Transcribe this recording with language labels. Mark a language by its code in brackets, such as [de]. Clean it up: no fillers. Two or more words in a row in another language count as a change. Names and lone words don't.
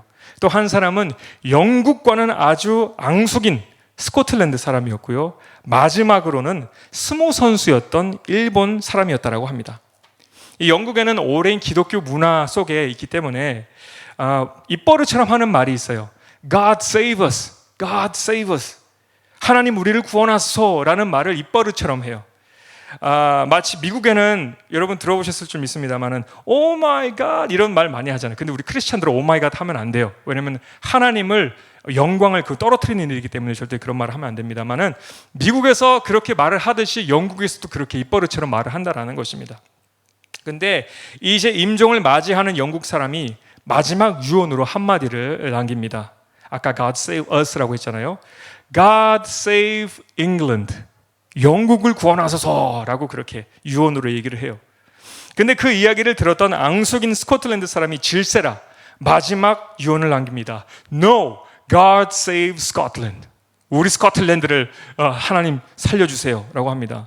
[ko] 또 한 사람은 영국과는 아주 앙숙인 스코틀랜드 사람이었고요. 마지막으로는 스모 선수였던 일본 사람이었다고 합니다. 이 영국에는 오랜 기독교 문화 속에 있기 때문에 입버릇처럼 하는 말이 있어요. [en] God save us, God save us. [ko] 하나님 우리를 구원하소서라는 말을 입버릇처럼 해요. 마치 미국에는 여러분 들어보셨을 줄 믿습니다만은 [en] Oh my God [ko] 이런 말 많이 하잖아요. 근데 우리 크리스찬들은 [en] Oh my God [ko] 하면 안 돼요. 왜냐하면 하나님을 영광을 떨어뜨리는 일이기 때문에 절대 그런 말을 하면 안 됩니다만은 미국에서 그렇게 말을 하듯이 영국에서도 그렇게 입버릇처럼 말을 한다라는 것입니다. 근데 이제 임종을 맞이하는 영국 사람이 마지막 유언으로 한마디를 남깁니다. 아까 [en] God save us [ko] 라고 했잖아요. [en] God save England. [ko] 영국을 구원하소서라고 그렇게 유언으로 얘기를 해요. 근데 그 이야기를 들었던 앙숙인 스코틀랜드 사람이 질세라 마지막 유언을 남깁니다. [en] No, God save Scotland. [ko] 우리 스코틀랜드를 하나님 살려주세요 라고 합니다.